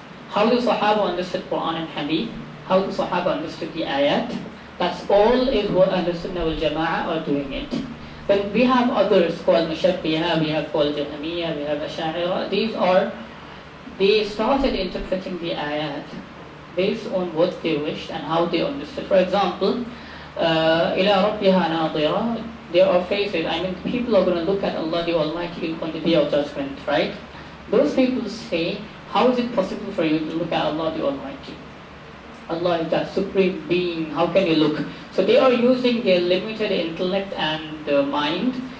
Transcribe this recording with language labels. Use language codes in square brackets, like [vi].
[en] How do Sahaba understood Quran and Hadith? How do Sahaba understood the ayat? That's all is what Ahlus Sunnah wal Jama'ah are doing it. But we have others called Mushabbiha, we have called Jahmiyya, we have Ash'ariyya. They started interpreting the ayat based on what they wished and how they understood. [ar] For example, إِلَىٰ رَبِّهَا نَاظِرَةٌ. [en] There are phases, people are going to look at Allah the Almighty on the Day of Judgment, right? Those people say, how is it possible for you to look at Allah the Almighty? Allah is that supreme being, how can you look? So they are using their limited intellect and mind